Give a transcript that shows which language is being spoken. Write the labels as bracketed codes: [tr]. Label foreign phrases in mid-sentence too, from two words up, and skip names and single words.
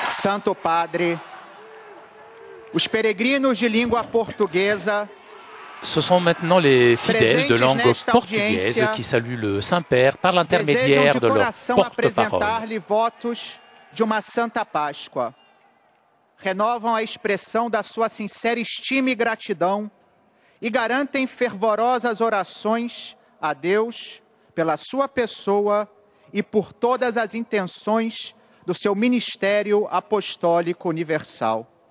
[pt] Santo Padre, os peregrinos de língua portuguesa. [fr] Ce sont maintenant les fidèles de langue portugaise qui saluent le Saint-Père par l'intermédiaire de leur porte-parole. [pt] Apresentar-lhe votos de uma Santa Páscoa. Renovam a expressão da sua sincera estima e gratidão e garantem fervorosas orações a Deus pela sua pessoa e por todas as intenções do seu ministério apostólico universal.